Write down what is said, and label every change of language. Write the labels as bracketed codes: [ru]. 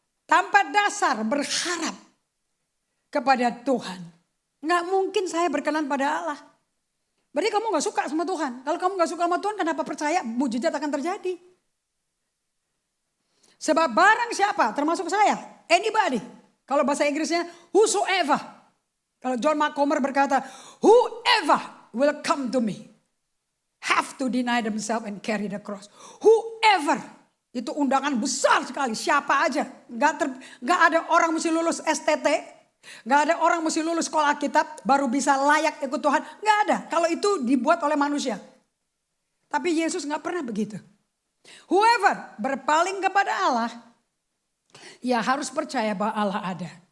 [id] Tanpa dasar berharap kepada Tuhan. Nggak mungkin saya berkenan pada Allah. Berarti kamu gak suka sama Tuhan. Kalau kamu gak suka sama Tuhan, kenapa percaya mujizat akan terjadi? Sebab barang siapa, termasuk saya, anybody. Kalau bahasa Inggrisnya, whosoever. Kalau [en] John Mark Comer berkata, whoever will come to me have to deny themselves and carry the cross. [id] Whoever, itu undangan besar sekali, siapa aja. Gak ada orang mesti lulus STT, gak ada orang mesti lulus sekolah Alkitab baru bisa layak ikut Tuhan. Gak ada, kalau itu dibuat oleh manusia. Tapi Yesus gak pernah begitu. Whoever berpaling kepada Allah, ya harus percaya bahwa Allah ada.